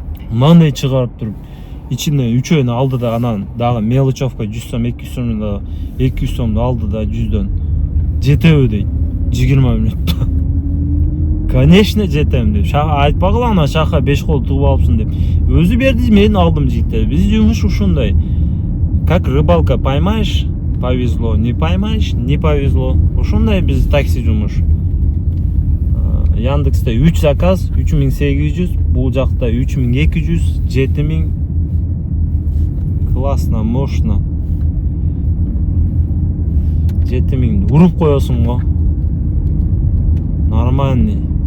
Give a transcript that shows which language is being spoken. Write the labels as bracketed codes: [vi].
[ky] Мынандай чыгарып туруп, ичине үчөөнү алды да, анан дагы мелочевка 100 сом, 200 сом да, 200 сомду алды да 100дөн. Жетеби дейт, 20 минутта. Конечно, жетем деп. Айтпагыла ана шака 5 кол тугуп алыпсың деп. Өзү берди, мен алдым жигиттер. Биз жумуш ушундай. [ru] Как рыбалка, поймаешь, повезло, не поймаешь, не повезло. [ky] Ушундай биз такси жумуш. Яндексте 3 заказ, 3800, бул жакта 3200, 7000. [ru] Классно, мощно. [ky] 7000 уруп коесуң го. Нормальный.